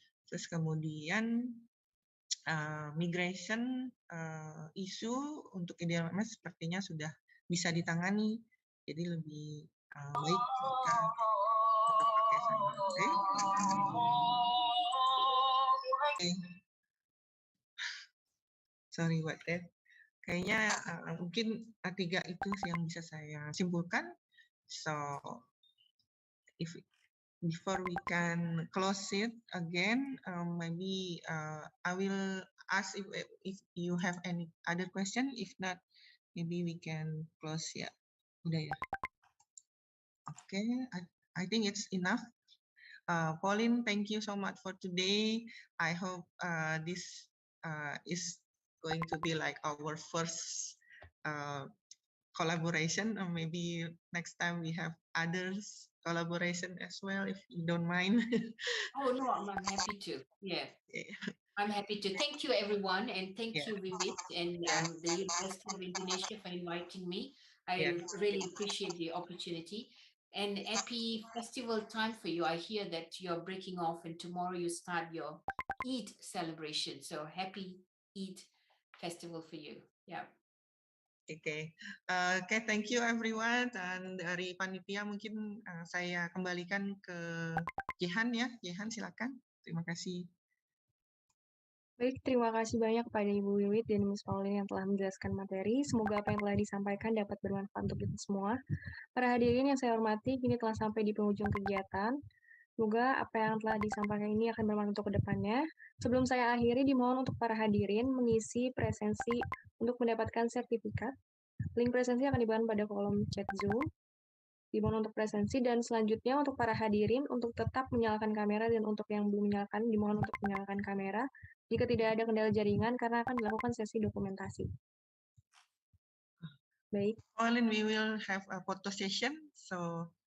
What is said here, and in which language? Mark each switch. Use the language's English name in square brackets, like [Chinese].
[Indonesian] Terus kemudian migration isu untuk IDRMS sepertinya sudah bisa ditangani, jadi lebih baik jika tetap pakai sama. [English] Okay. Sorry what that. [Indonesian] Kayaknya mungkin tiga itu yang bisa saya simpulkan. [English] So if before we can close it again, maybe I will ask if you have any other question. If not, maybe we can close ya. [Indonesian] Udah ya. [English] Okay, I think it's enough. Pauline, thank you so much for today. I hope this is going to be like our first collaboration, or maybe next time we have others collaboration as well, if you don't mind. Oh no, I'm happy to. Yeah. I'm happy to. Thank you, everyone, and thank you, Vivit, and the University of Indonesia for inviting me. I really appreciate the opportunity. And happy festival time for you. I hear that you're breaking off, and tomorrow you start your Eid celebration. So happy Eid festival for you. Yeah. Okay, thank you everyone. [Indonesian] Dan dari panitia mungkin saya kembalikan ke Jehan ya. Jehan silakan. Terima kasih. Baik, terima kasih banyak kepada Ibu Wiwit dan Ms. Pauline yang telah menjelaskan materi. Semoga apa yang telah disampaikan dapat bermanfaat untuk kita semua. Para hadirin yang saya hormati, kini telah sampai di penghujung kegiatan. Semoga apa yang telah disampaikan ini akan bermanfaat untuk kedepannya. Sebelum saya akhiri, dimohon untuk para hadirin mengisi presensi untuk mendapatkan sertifikat. Link presensi akan diberikan pada kolom chat Zoom. Dimohon untuk presensi, dan selanjutnya untuk para hadirin untuk tetap menyalakan kamera, dan untuk yang belum menyalakan, dimohon untuk menyalakan kamera jika tidak ada kendala jaringan, karena akan dilakukan sesi dokumentasi. Baik. [English] Pauline, we will have a photo session, so.